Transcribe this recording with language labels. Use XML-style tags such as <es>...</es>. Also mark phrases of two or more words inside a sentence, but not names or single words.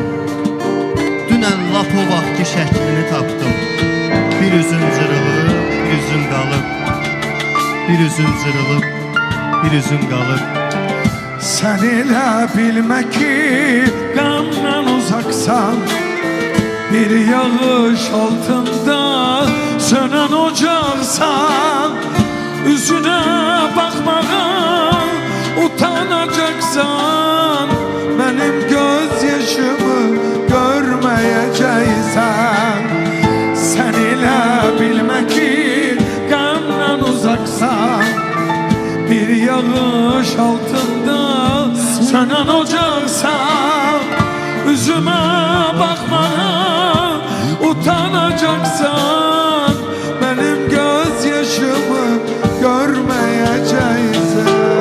<az>Dünən lap o vaxtki şəklini tapdım. Bir üzün cırılıb, bir üzün qalıb. Bir üzün cırılıb, bir üzüm qalır.</az> <tr>Sen</tr> <az>elə bilmə ki</az> <tr>qandan uzaksan, bir yağış altında sönen ocaksan, üzüne bakmağa utanacaksan, benim gözyaşımı görmeyeceksen. Sen</tr> <az>elə bilmə ki</az> <tr>qandan uzaksan, bir yağış altında sönen ocaksan, üzüme bakmaya utanacaksan, benim gözyaşımı görmeyeceksin.</tr>